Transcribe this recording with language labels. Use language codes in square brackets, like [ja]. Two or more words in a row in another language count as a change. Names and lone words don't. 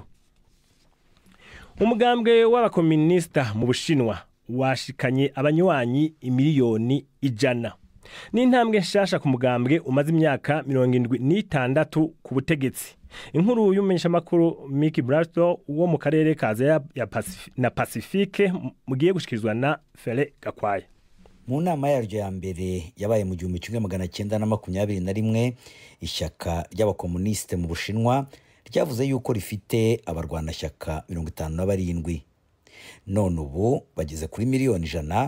[rn] Umugambwe w'abakomunista mu Bushinwa washikanye abanywanyi imiliyoni 100. Ni intambwe nshasha ku mugambwe umaze imyaka 76 ku butegetsi. Inkuru y'umumenyesha makuru Mickey Brasto wo mu karere kaza na Pacifique mugiye gushikirizwa na Fele Gakwaya. [rw] Mu nama yaryo ya mbere yabaye mu 1921 ishyaka ry'abakomuniste mu Bushinwa ryavuze yuko rifite abarwanashyaka 57. None ubu bageze kuri miliyoni 100.